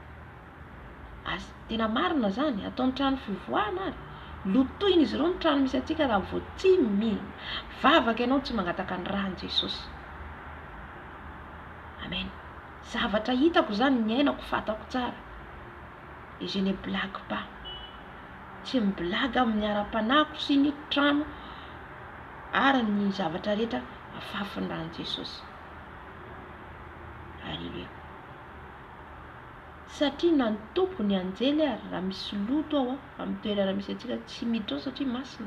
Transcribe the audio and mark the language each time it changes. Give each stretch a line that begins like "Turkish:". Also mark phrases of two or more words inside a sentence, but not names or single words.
Malagasy: Tena marina zany, ataon'ny trano fivoahana ary. Lotoin'izy ireo ny trano misy antsika raha vao tsy vavaka ianao tsy mangataka ny rano Jesosy. Amen. Zavatra hitako zany ny ainako fatako tsara.
French: Et je ne blague pas.
Malagasy: Tsy miblaga amin'ny ara-panahiko sy ny trano ary ny zavatra rehetra afafin'ny rano Jesosy. Halleluja. Satria na ny tompo ny anjely ary raha misy loto ao amin'ny toerana misy antsika tsy miditra ao satria masina.